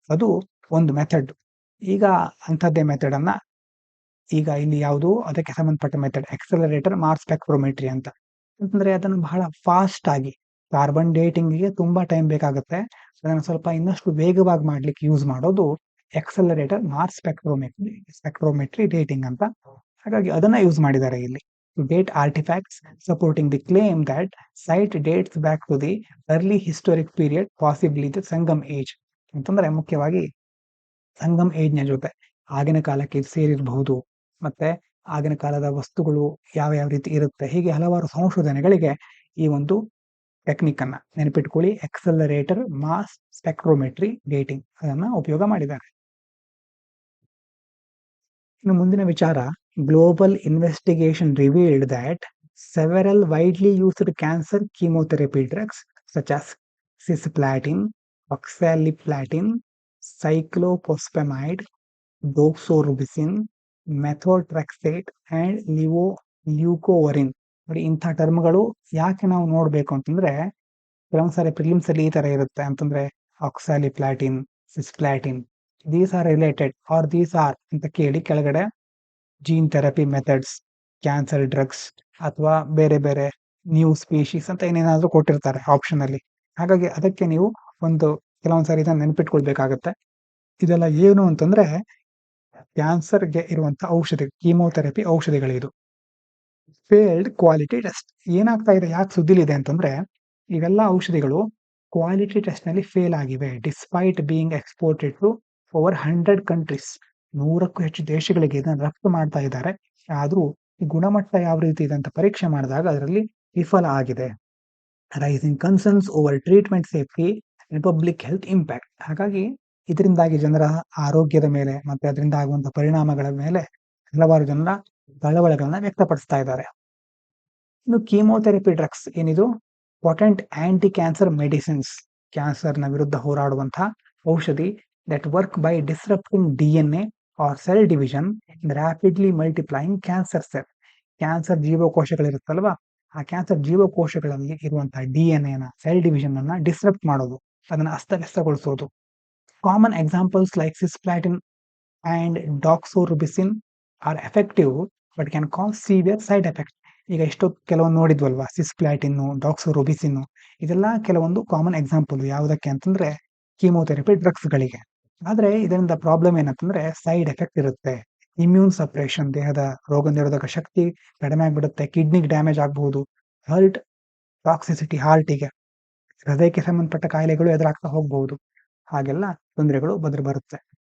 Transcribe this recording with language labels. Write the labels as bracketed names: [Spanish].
[Kannada] ಅದು ಒಂದು ಮೆಥಡ್. ಈಗ ಅಂಥದ್ದೇ ಮೆಥಡ್ ಅನ್ನ ಈಗ ಇಲ್ಲಿ ಯಾವುದು ಅದಕ್ಕೆ ಸಂಬಂಧಪಟ್ಟ ಮೆಥಡ್ ಎಕ್ಸಲರೇಟರ್ ಮಾಸ್ ಸ್ಪೆಕ್ಟ್ರೋಮೆಟ್ರಿ ಅಂತ. ಅಂತಂದ್ರೆ ಅದನ್ನು ಬಹಳ ಫಾಸ್ಟ್ ಆಗಿ, ಕಾರ್ಬನ್ ಡೇಟಿಂಗ್ಗೆ ತುಂಬಾ ಟೈಮ್ ಬೇಕಾಗುತ್ತೆ, ಅದನ್ನು ಸ್ವಲ್ಪ ಇನ್ನಷ್ಟು ವೇಗವಾಗಿ ಮಾಡ್ಲಿಕ್ಕೆ ಯೂಸ್ ಮಾಡೋದು ಎಕ್ಸಲರೇಟರ್ ಮಾಸ್ ಸ್ಪೆಕ್ಟ್ರೋಮೆಟ್ರಿ ಡೇಟಿಂಗ್ ಅಂತ. ಹಾಗಾಗಿ ಅದನ್ನ ಯೂಸ್ ಮಾಡಿದ್ದಾರೆ ಇಲ್ಲಿ. [English] To date artifacts supporting the claim that site dates back to the early historic period, possibly the Sangam age. [Kannada] ಅಂತಂದ್ರೆ ಮುಖ್ಯವಾಗಿ ಸಂಗಮ್ ಏಜ್ ನ ಜೊತೆ ಆಗಿನ ಕಾಲಕ್ಕೆ ಸೇರಿರಬಹುದು, ಮತ್ತೆ ಆಗಿನ ಕಾಲದ ವಸ್ತುಗಳು ಯಾವ ಯಾವ ರೀತಿ ಇರುತ್ತೆ, ಹೀಗೆ ಹಲವಾರು ಸಂಶೋಧನೆಗಳಿಗೆ ಈ ಒಂದು ಟೆಕ್ನಿಕ್ ಅನ್ನ ನೆನಪಿಟ್ಕೊಳ್ಳಿ, ಎಕ್ಸಲರೇಟರ್ ಮಾಸ್ ಸ್ಪೆಕ್ಟ್ರೋಮೆಟ್ರಿ ಡೇಟಿಂಗ್, ಅದನ್ನ ಉಪಯೋಗ ಮಾಡಿದ್ದಾರೆ. ಇನ್ನು ಮುಂದಿನ ವಿಚಾರ, [English] Global investigation revealed that several widely used cancer chemotherapy drugs such as cisplatin, oxaliplatin, cyclophosphamide, doxorubicin, methotrexate and leucovorin. [Kannada] ನೋಡಿ, ಇಂಥ ಟರ್ಮ್ಗಳು ಯಾಕೆ ನಾವು ನೋಡ್ಬೇಕು ಅಂತಂದ್ರೆ ಕೆಲವೊಂದ್ಸಾರಿ ಪ್ರಿಲಿಮ್ಸ್ ಅಲ್ಲಿ ಈ ತರ ಇರುತ್ತೆ. ಅಂತಂದ್ರೆ ಆಕ್ಸಾಲಿಪ್ಲಾಟಿನ್, ಸಿಸ್ಪ್ಲಾಟಿನ್, [English] these are related are these are [Kannada] ಅಂತ ಕೇಳಿ ಕೆಳಗಡೆ gene therapy methods, cancer drugs ಅಥವಾ ಬೇರೆ ಬೇರೆ ನ್ಯೂ ಸ್ಪೀಶೀಸ್ ಅಂತ ಏನೇನಾದ್ರೂ ಕೊಟ್ಟಿರ್ತಾರೆ ಆಪ್ಷನ್ ಅಲ್ಲಿ. ಹಾಗಾಗಿ ಅದಕ್ಕೆ ನೀವು ಒಂದು ಕೆಲವೊಂದ್ಸಾರಿ ಇದನ್ನ ನೆನಪಿಟ್ಕೊಳ್ಬೇಕಾಗತ್ತೆ. ಇದೆಲ್ಲ ಏನು ಅಂತಂದ್ರೆ ಕ್ಯಾನ್ಸರ್ಗೆ ಇರುವಂತ ಔಷಧಿ, ಕೀಮೋಥೆರಪಿ ಔಷಧಿಗಳಿದು. [English] Failed quality test. [Kannada] ಏನಾಗ್ತಾ ಇದೆ, ಯಾಕೆ ಸುದ್ದಿಲಿದೆ ಅಂತಂದ್ರೆ ಇವೆಲ್ಲ ಔಷಧಿಗಳು ಕ್ವಾಲಿಟಿ ಟೆಸ್ಟ್ ನಲ್ಲಿ ಫೇಲ್ ಆಗಿವೆ. [English] Despite being exported to over 100 countries. [Kannada] 100ಕ್ಕೂ ಹೆಚ್ಚು ದೇಶಗಳಿಗೆ ಇದನ್ನು ರಫ್ತು ಮಾಡ್ತಾ ಇದ್ದಾರೆ. ಆದ್ರೂ ಈ ಗುಣಮಟ್ಟ ಯಾವ ರೀತಿ ಇದೆ ಅಂತ ಪರೀಕ್ಷೆ ಮಾಡಿದಾಗ ಅದರಲ್ಲಿ ವಿಫಲ ಆಗಿದೆ. [English] Rising concerns over treatment safety and public health impact. [Kannada] ಹಾಗಾಗಿ ಇದರಿಂದಾಗಿ ಜನರ ಆರೋಗ್ಯದ ಮೇಲೆ ಮತ್ತೆ ಅದರಿಂದ ಆಗುವಂತಹ ಪರಿಣಾಮಗಳ ಮೇಲೆ ಹಲವಾರು ಜನರ ಕಳವಳಗಳನ್ನ ವ್ಯಕ್ತಪಡಿಸ್ತಾ ಇದ್ದಾರೆ. ಇನ್ನು ಕೀಮೋಥೆರಪಿ ಡ್ರಗ್ಸ್ ಏನಿದು, [English] potent anti cancer medicines, [Kannada] ಕ್ಯಾನ್ಸರ್ನ ವಿರುದ್ಧ ಹೋರಾಡುವಂತಹ ಔಷಧಿ, [English] that work by disrupting DNA or cell division in rapidly multiplying cancer cell. [Kannada] Cancer ಜೀವಕೋಶಗಳಿರುತ್ತಲ್ವಾ, ಆ ಕ್ಯಾನ್ಸರ್ ಜೀವಕೋಶಗಳಲ್ಲಿ ಇರುವಂತಹ DNA ನ ಸೆಲ್ ಡಿವಿಷನ್ ಅನ್ನ ಡಿಸ್ರಪ್ಟ್ ಮಾಡೋದು, ಅದನ್ನ ಅಸ್ತವ್ಯಸ್ತಗೊಳಿಸೋದು. [English] Common examples like cisplatin and doxorubicin are effective but can cause severe side effects. [Kannada] ಈಗ ಇಷ್ಟು ಕೆಲವೊಂದು ನೋಡಿದ್ವಲ್ವಾ, ಸಿಸ್ಪ್ಲಾಟಿನ್, ಡಾಕ್ಸೋರೊಬಿಸಿನ್, ಇದೆಲ್ಲ ಕೆಲವೊಂದು ಕಾಮನ್ ಎಕ್ಸಾಂಪಲ್ ಯಾವುದಕ್ಕೆ ಅಂತಂದ್ರೆ ಕೀಮೋಥೆರಪಿ ಡ್ರಗ್ಸ್ಗಳಿಗೆ. ಆದ್ರೆ ಇದರಿಂದ ಪ್ರಾಬ್ಲಮ್ ಏನಂತಂದ್ರೆ ಸೈಡ್ ಎಫೆಕ್ಟ್ ಇರುತ್ತೆ. ಇಮ್ಯೂನ್ ಸಪ್ರೇಷನ್, ದೇಹದ ರೋಗ ನಿರೋಧಕ ಶಕ್ತಿ ಕಡಿಮೆ ಆಗ್ಬಿಡುತ್ತೆ, ಕಿಡ್ನಿಗೆ ಡ್ಯಾಮೇಜ್ ಆಗಬಹುದು, ಹಾರ್ಟ್ ಟಾಕ್ಸಿಸಿಟಿ, ಹಾರ್ಟಿಗೆ, ಹೃದಯಕ್ಕೆ ಸಂಬಂಧಪಟ್ಟ ಕಾಯಿಲೆಗಳು ಎದುರಾಗ್ತಾ ಹೋಗಬಹುದು, ಹಾಗೆಲ್ಲ ತೊಂದರೆಗಳು ಬರುತ್ತೆ.